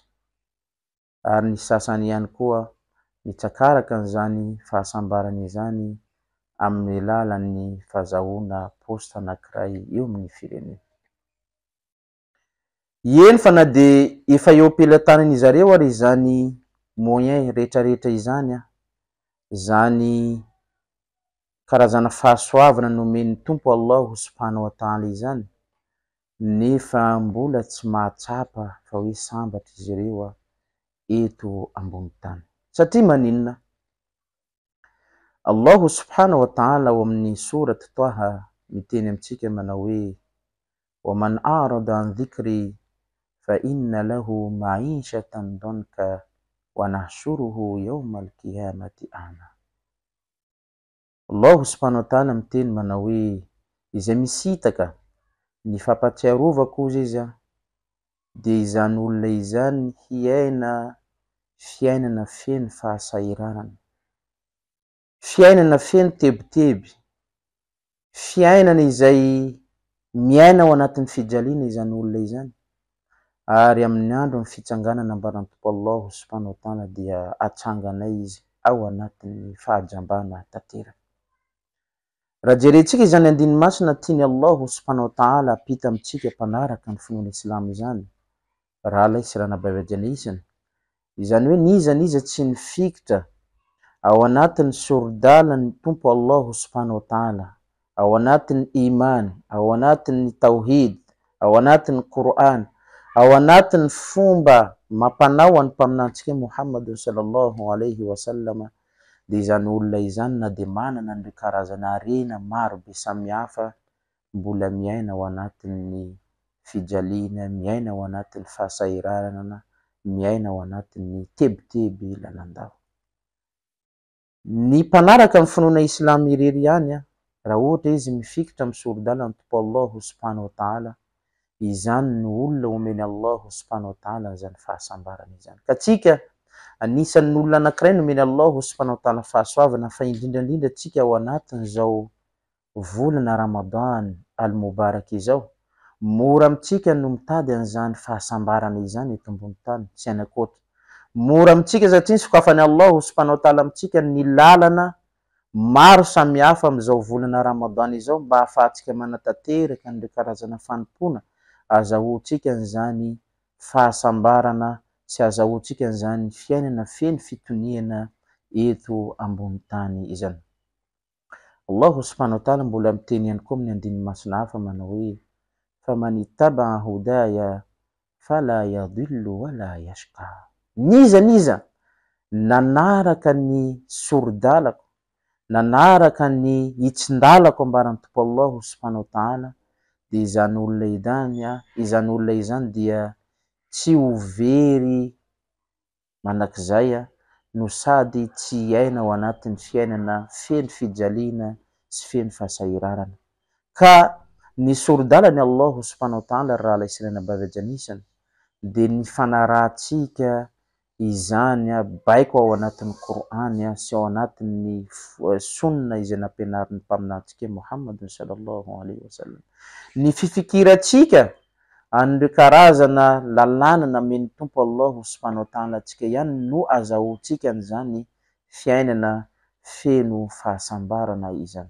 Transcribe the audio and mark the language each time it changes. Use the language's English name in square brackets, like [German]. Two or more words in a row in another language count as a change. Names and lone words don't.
[Malagasy] Ary ny sasany ihany koa mitsakaraka an'izany fahasambarana izany amin'ny alalan'ny fahazahoana posta anankiray eo amin'ny firenena. Eny fa na dia efa eo am-pelantanan'izy ireo ary izany moyen rehetrarehetra izany izany karazana fahasoavana nomen'ny tompo Allah [Arabic] سبحانه وتعالى [Malagasy] izany, nefa mbola tsy mahatsapa fa hoe sambatra izy ireo eto ambony tany. Satria maninona? Allah [Arabic] سبحانه وتعالى [Malagasy] ao amin'ny surat Taha miteny amintsika manao hoe [Arabic] ومن أعرض عن ذكري فإن له معيشة ضنكا ونحشره يوم القيامة أعمى. [Malagasy] Allah [Arabic] سبحانه وتعالى [Malagasy] miteny manao hoe izay misitaka ny fampatsiarovako ozy izy dia izany olona izany hiaina fiainana feno fahasahiranana, fiainana feno teboteby, fiainana izay miaina ao anatin'ny fijaliana izany olona izany. Ary amin'ny andro ny fitsanganana ambaran'ny tompo Allah [Arabic] سبحانه وتعالى [Malagasy] dia atsanganay izy ao anatin'ny fahajambana tanteraka. Raha jerentsika izany andiny masina tiany Allah [Arabic] سبحانه وتعالى [Malagasy] apita amintsika mpanaraka ny finoana Islam izany, raha lay sy ranabavy isany, izany hoe niza tsy nifikitra ao anatin'ny sorodalan'ny tompo Allah [Arabic] سبحانه وتعالى, [Malagasy] ao anatin'ny iman, ao anatin'ny tauhid, ao anatin'ny Quran, ao anatin'ny fomba mampanao any mpaminantsika Muhammad [Arabic] صلى الله عليه وسلم, [Malagasy] dia izany olona izany na dia manana ny karazana harena maro be samihafa mbola miaina ao anatin'ny fijaliana, miaina ao anatin'ny fahasahiranana, miaina ao anatin'ny teboteby lalandava. Ny mpanaraka amin'ny finoana Islam irery ihany raha ohatra izy mifikitra amin'ny sorodalan'ny tompo Allah [Arabic] سبحانه وتعالى, [Malagasy] izany no olona omeny Allah [Arabic] سبحانه وتعالى [Malagasy] izany fahasambarana izany. Ka tsika anisan'ny olona anankiray nomeny Allah [Arabic] سبحانه وتعالى [Malagasy] fahasoavana, fa indrindrandrindra tsika ao anatin'izao volana [Arabic] رمضان المبارك [Malagasy] izao, mora amintsika no mitady an'izany fahasambarana izany eto ambony tany, tsy anakoatra. Mora amintsika satria sokafan'ny Allah [Arabic] سبحانه وتعالى [Malagasy] amintsika ny lalana maro samihafa amin'izao volana Ramadan izao mba ahafahantsika manatanteraka an'ilay karazana fanompona, azahoantsika an'izany fahasambarana sy azahoantsika an'izany fiainana feno fitoniana eto ambony tany izany. Allah [Arabic] سبحانه وتعالى [Malagasy] mbola miteny ihany koa amin'ny andiny masina hafa manao hoe [Arabic] فمن اتبع هداي فلا يضل ولا يشقى. [Malagasy] Niza nanaraka ny sorodalako, nanaraka ny hitsindalako ambaran'ny tompo Allah [Arabic] سبحانه وتعالى, [Malagasy] dia izany olona izany dia tsy ho very manakizay no sady tsy hiaina ao anatin'ny fiainana feno fijaliana sy feno fahasahiranana. Ka ny sorodalany Allah [Arabic] سبحانه وتعالى [Malagasy] raha lay sy ranabavy isany dia ny fanarahantsika izany baiko ao anatin'ny Quran sy ao anatin'ny sunna izay nampianarin'ny mpaminantsika Muhammad [Arabic] صلى الله عليه وسلم. [Malagasy] Ny fifikirantsika an'ireo karazana lalàna namen'ny tompo Allah [Arabic] سبحانه وتعالى [Malagasy] antsika ihany no azahoantsika an'izany fiainana feno fahasambarana izany.